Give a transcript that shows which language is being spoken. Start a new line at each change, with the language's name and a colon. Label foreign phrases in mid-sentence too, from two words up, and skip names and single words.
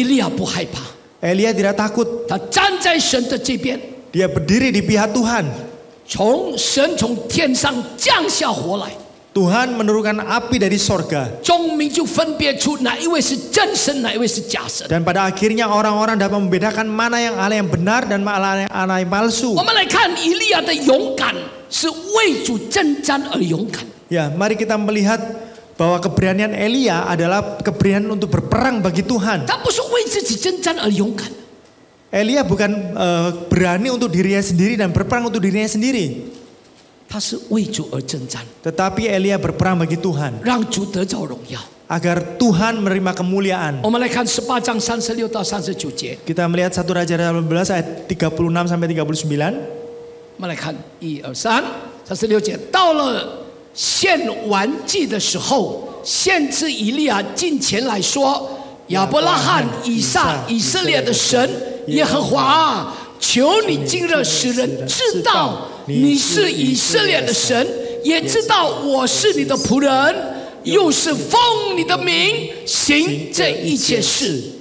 Chinese: 以利亚不害怕，
Indonesian: Elia tidak takut.
Chinese: 他站在神的这边，
Indonesian: Dia berdiri di pihak Tuhan.
Chinese: 神从天上降下火来，
Indonesian: Tuhan menurunkan api dari sorga.
Chinese: 众民就分别出哪一位是真神，哪一位是假神。
Indonesian: Dan pada akhirnya orang-orang dapat membedakan mana yang Allah yang benar dan mana yang Allah yang palsu.
Chinese: 我们来看以利亚的勇敢，是为主征战而勇敢。
Indonesian: Ya, mari kita melihat bahwa keberanian Elia adalah keberanian untuk berperang bagi Tuhan.
Chinese: 他不是为自己征战而勇敢，
Indonesian: Elia bukan berani untuk dirinya sendiri dan berperang untuk dirinya sendiri.
Chinese: 他是为主而征战，
Indonesian: Tetapi Elia berperang bagi Tuhan
Chinese: 让主得着荣耀。
Indonesian: agar Tuhan menerima kemuliaan.
Chinese: 我们来看18章36到39节，
Indonesian: Kita melihat 1 Raja 18 ayat 36 sampai 39.
Chinese: 我们来看1、2、3、36节。到了献完祭的时候，先知以利亚近前来说：“亚伯拉罕、以撒、以色列的神耶和华啊，求你今日使人知道你是以色列的神，也知道我是你的仆人，又是奉你的名行这一切事。”